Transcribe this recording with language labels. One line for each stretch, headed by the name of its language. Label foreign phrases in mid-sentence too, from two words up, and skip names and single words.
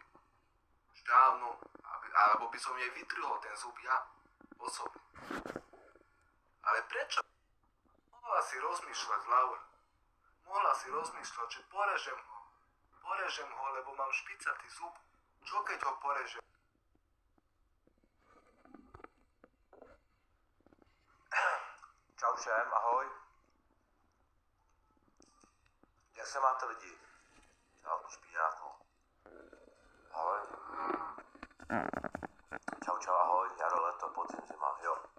Slovak: Už dávno, alebo by som jej vytrhol ten zub ja, osobne. Ale prečo? Mohla si rozmýšľať, Laura. Mohla si rozmýšľať, že porežem ho, lebo mám špicatý zub. Čo keď ho porežem?
Czech: Čau všem, ahoj. Jak se máte lidi? Čau, špíňáku. Ahoj. Čau, ahoj, jaro, leto, podzim, zima, jo.